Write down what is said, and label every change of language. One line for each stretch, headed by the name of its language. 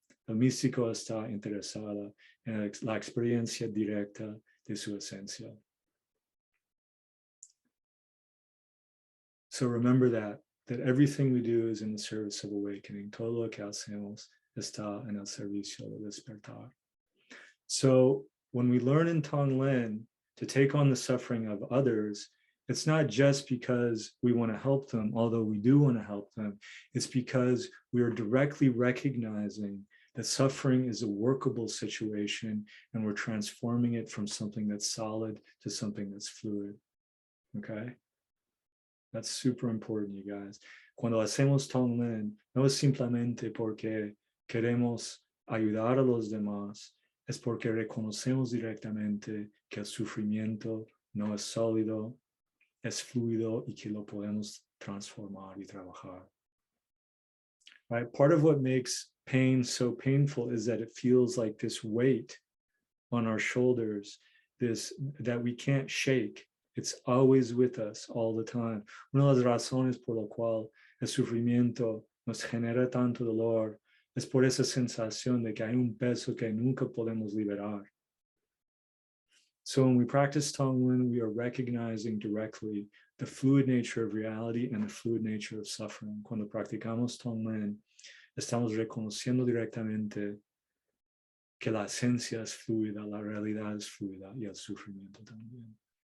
Spanish: El místico está interesado en la experiencia directa de su esencia.
English: So remember that everything we do is in the service of awakening.
Spanish: Todo lo que hacemos está en el servicio de despertar.
English: So when we learn in Tonglen to take on the suffering of others, it's not just because we want to help them, although we do want to help them. It's because we are directly recognizing that suffering is a workable situation and we're transforming it from something that's solid to something that's fluid. Okay? That's super important, you guys.
Spanish: Cuando hacemos Tonglen, no es simplemente porque queremos ayudar a los demás, es porque reconocemos directamente que el sufrimiento no es sólido, es fluido y que lo podemos transformar y trabajar.
English: Right? Part of what makes pain so painful is that it feels like this weight on our shoulders, this that we can't shake. It's always with us all the time.
Spanish: Una de las razones por la cual el sufrimiento nos genera tanto dolor es por esa sensación de que hay un peso que nunca podemos liberar.
English: So when we practice Tonglen, we are recognizing directly the fluid nature of reality and the fluid nature of suffering.
Spanish: Cuando practicamos Tonglen, estamos reconociendo directamente que la esencia es fluida, la realidad es fluida y el sufrimiento también.